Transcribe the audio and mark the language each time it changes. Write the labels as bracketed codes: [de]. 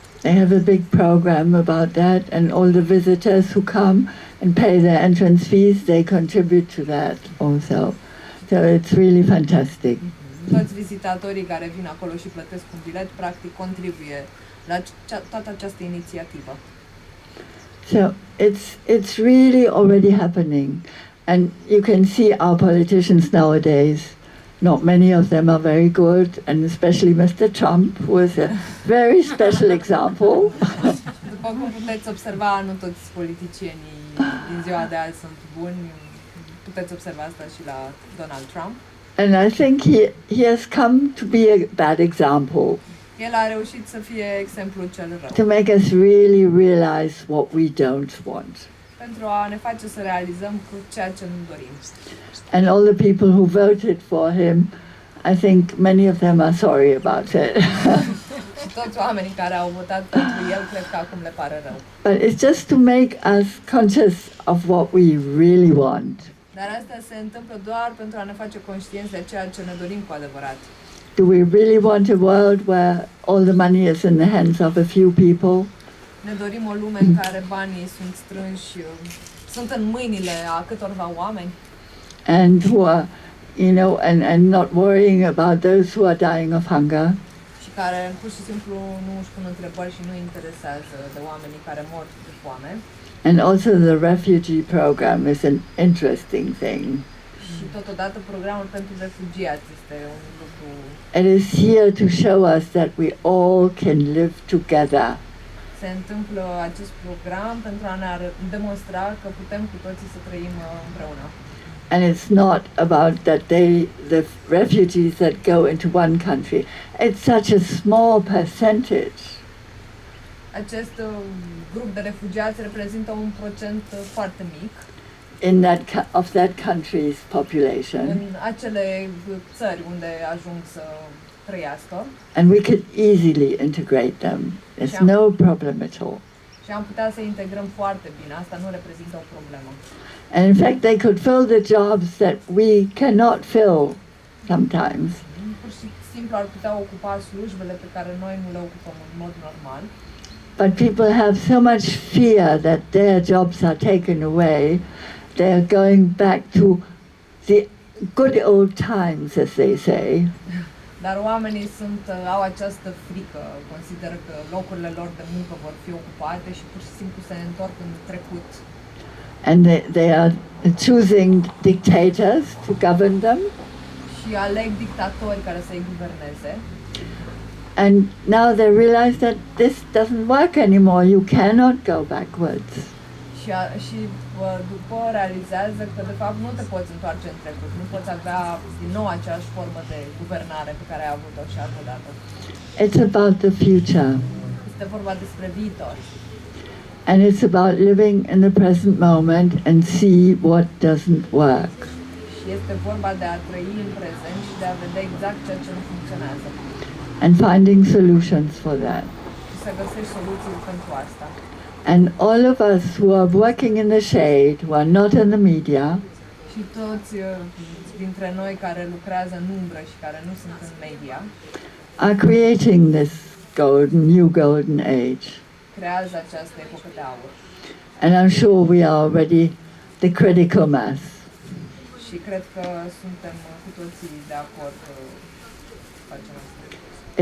[en] They have a big program about that, and all the visitors who come and pay their entrance fees, they contribute to that also. So it's really fantastic. [ro] Toți vizitatorii care vin acolo și plătesc un bilet, practic contribuie la toată această inițiativă. [en] So it's really already happening. And you can see our politicians nowadays, not many of them are very good, and especially Mr. Trump was a very special example. [ro] După cum puteți observa, nu toți politicienii din ziua de azi sunt buni. Puteți observa asta și la Donald Trump. [en] And I think he has come to be a bad example, [ro] El a reușit să fie exemplul cel rău. [en] to make us really realize what we don't want. [ro] Pentru a ne face să realizăm cu ceea ce nu dorim. [en] And all the people who voted for him, I think many of them are sorry about it. [ro] Și toți oamenii care au votat pentru el, cred că acum le pare rău. [en] But it's just to make us conscious of what we really want. [ro] Dar asta se întâmplă doar pentru a ne face conștienți de ceea ce ne dorim cu adevărat. [en] Do we really want a world where all the money is in the hands of a few people? [ro] Ne dorim o lume în care banii sunt strânși, sunt în mâinile a câtorva oameni [en] And who are, and not worrying about those who are dying of hunger? [ro] și care pur și simplu nu își pun întrebări și nu interesează de oamenii care mor de foame. [en] And also the refugee program is an interesting thing. [ro] Și totodată programul pentru refugiați este un lucru. [en] It is here to show us that we all can live together. [ro] Se întâmplă acest program pentru a ne demonstra că putem cu toții să trăim împreună. [en] And it's not about that the refugees that go into one country, it's such a small percentage. [ro] Acest grup de refugiați reprezintă un procent foarte mic [en] In of that country's population. [ro] în acele țări unde ajung să trăiască. [en] And we could easily integrate them. There's no problem at all. [ro] Și am putea să integrăm foarte bine. Asta nu reprezintă o problemă. [en] And in fact, they could fill the jobs that we cannot fill sometimes. [ro] Pur și simplu ar putea ocupa slujbele pe care noi nu le ocupăm în mod normal. [en] But people have so much fear that their jobs are taken away, they're going back to the good old times, as they say. [ro] Dar oamenii au această frică, consideră că locurile lor de muncă vor fi ocupate și pur și simplu se întorc în trecut. [en] And they are choosing dictators to govern them. [ro] Și aleg dictatori care să-i guverneze. [en] And now they realize that this doesn't work anymore. You cannot go backwards. [ro] Și după realizează că de fapt nu te poți întoarce în trecut, nu poți avea din nou aceeași formă de guvernare pe care ai avut-o și altă dată. [en] It's about the future. [ro] Este vorba despre viitor. [en] And it's about living in the present moment and see what doesn't work. [ro] Și este vorba de a trăi în prezent și de a vedea exact ceea ce nu funcționează. [en] And finding solutions for that. [ro] Și să găsești soluții pentru asta. [en] And all of us who are working in the shade, who are not in the media, [ro] Și toți dintre noi care lucrează în umbră și care nu sunt în media, [en] are creating this new golden age. [ro] creează această epocă de aur. [en] And I'm sure we are already the critical mass. [ro] Și cred că suntem cu toții de acord că facem asta.